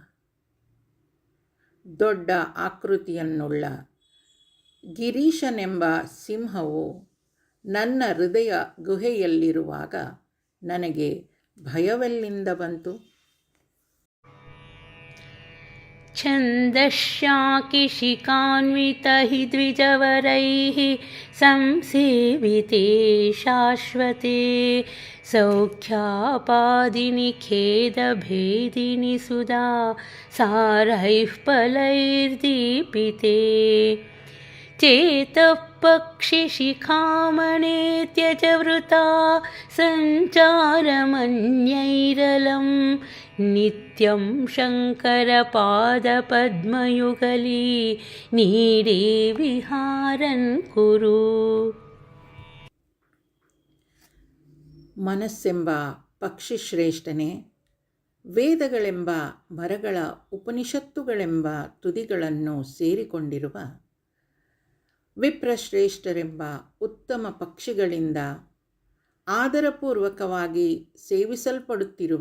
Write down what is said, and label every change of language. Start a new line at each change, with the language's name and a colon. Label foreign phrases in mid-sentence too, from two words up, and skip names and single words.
Kannada: ದೊಡ್ಡ ಆಕೃತಿಯನ್ನುಳ್ಳ ಗಿರೀಶನೆಂಬ ಸಿಂಹವು ನನ್ನ ಹೃದಯ ಗುಹೆಯಲ್ಲಿರುವಾಗ ನನಗೆ ಭಯವೆಲ್ಲಿಂದ ಬಂತು?
Sanskrit: छन्दश्शाकिशिकान्वितैः द्विजवरैः संसेविते शाश्वते सौख्यापादिनि खेदभेदिनि सुधा सारैः फलैर्दीपिते चेतः पक्षिशिखामणे त्यजवृता सञ्चारमन्यैरलं नित्यं शङ्करपादपद्मयुगली नीडे विहारन् कुरु.
Kannada: ಮನಸ್ಸೆಂಬ ಪಕ್ಷಿಶ್ರೇಷ್ಠನೇ, ವೇದಗಳೆಂಬ ಮರಗಳ ಉಪನಿಷತ್ತುಗಳೆಂಬ ತುದಿಗಳನ್ನು ಸೇರಿಕೊಂಡಿರುವ ವಿಪ್ರಶ್ರೇಷ್ಠರೆಂಬ ಉತ್ತಮ ಪಕ್ಷಿಗಳಿಂದ ಆದರಪೂರ್ವಕವಾಗಿ ಸೇವಿಸಲ್ಪಡುತ್ತಿರುವ